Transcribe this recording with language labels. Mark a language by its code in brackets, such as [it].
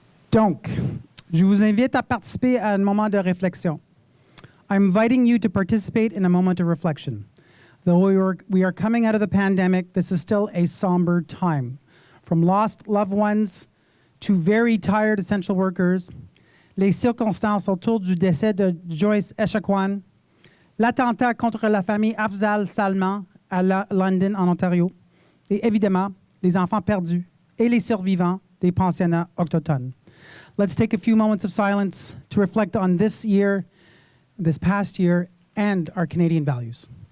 [fr] Donc, je vous invite à participer à un moment de réflexion. [en] I'm inviting you to participate in a moment of reflection. Though we are coming out of the pandemic, this is still a somber time. From lost loved ones to very tired essential workers, [fr] les circonstances autour du décès de Joyce Echaquan, l'attentat contre la famille Afzal Salman à London, en Ontario, et évidemment, les enfants perdus et les survivants des pensionnats autochtones. [en] Let's take a few moments of silence to reflect on this year, this past year, and our Canadian values.